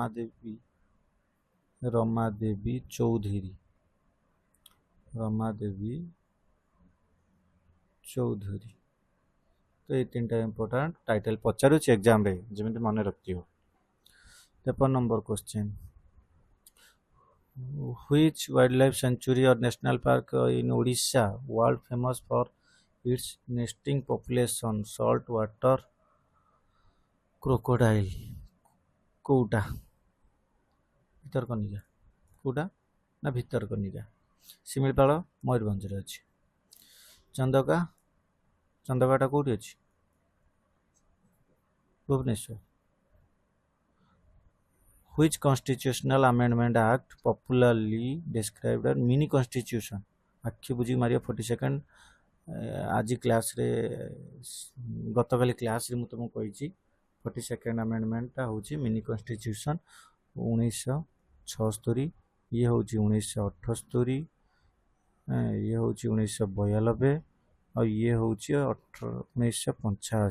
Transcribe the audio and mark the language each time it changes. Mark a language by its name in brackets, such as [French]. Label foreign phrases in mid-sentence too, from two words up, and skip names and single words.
[Odia] ରମାଦେବୀ ଚୌଧୁରୀ। ତ ଏଇ ତିନିଟା [English] important title [Odia] ପଚାରୁଛି ଏକ୍ଜାମରେ, ଯେମିତି ମନେ ରଖିଥିବ। 53 [English] number question, which wildlife sanctuary or national park in Odisha world famous for its nesting population salt water crocodile? [Odia] କୋଉଟା? ଭିତରକନିକା। କୋଉଟା? ନା ଭିତରକନିକା। ଶିମିଳିପାଳ ମୟୂରଭଞ୍ଜରେ ଅଛି। ଚନ୍ଦକାଟା କୋଉଠି ଅଛି? ଭୁବନେଶ୍ୱର। [English] Which constitutional amendment act popularly described as mini constitution? [Odia] ଆଖି ବୁଝି ମାରିବ 42nd। ଆଜି କ୍ଲାସ୍ରେ, ଗତକାଲି କ୍ଲାସ୍ରେ ମୁଁ ତୁମକୁ କହିଛି 42nd ଆମେଣ୍ଡମେଣ୍ଟଟା ହେଉଛି [English] mini constitution [Odia] 1976, ଇଏ ହେଉଛି 1978, ଇଏ ହେଉଛି 1992, ଆଉ ଇଏ ହେଉଛି 1985।